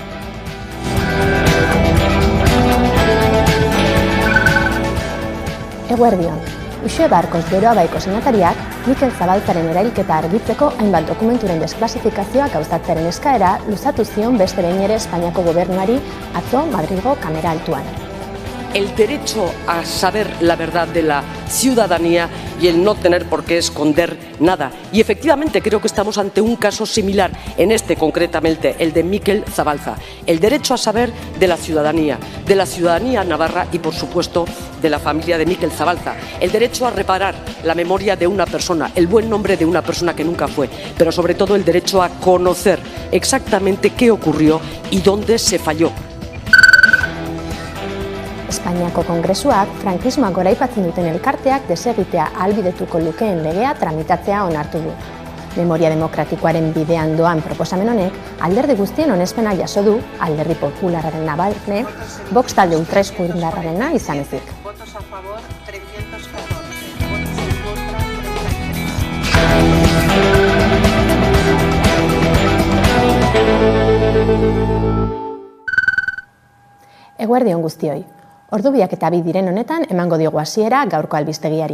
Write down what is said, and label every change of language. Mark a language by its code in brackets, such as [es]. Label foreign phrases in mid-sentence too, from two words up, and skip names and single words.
[eu] Eguerdion, Uxue Barkos Geroabaiko senatariak Mikel Zabaltzaren erailketa argitzeko hainbat dokumenturen desklasifikazioa gauzatzearen eskaera luzatu zion beste behin ere Espainiako gobernuari atzo Madrilgo kamera altuan. [es] El derecho a saber la verdad de la ciudadanía y el no tener por qué esconder nada. Y efectivamente creo que estamos ante un caso similar, en este concretamente, el de Mikel Zabalza. El derecho a saber de la ciudadanía navarra y por supuesto de la familia de Mikel Zabalza. El derecho a reparar la memoria de una persona, el buen nombre de una persona que nunca fue, pero sobre todo el derecho a conocer exactamente qué ocurrió y dónde se falló. [eu] Espainiako Kongresuak frankismoak goraipatzen duten elkarteak desegitea ahalbidetuko lukeen legea tramitatzea onartu du. Memoria demokratikoaren bidean doan proposamen honek alderdi guztien onespena jaso du, Alderdi Popularraren barne, Vox talde ultraeskuindarrarena izan ezik. [es] Votos a favor 314, votos en contra 33. [eu] Eguerdion guztioi. Ordubiak eta 2 diren honetan emango diogu hasiera gaurko albistegiari.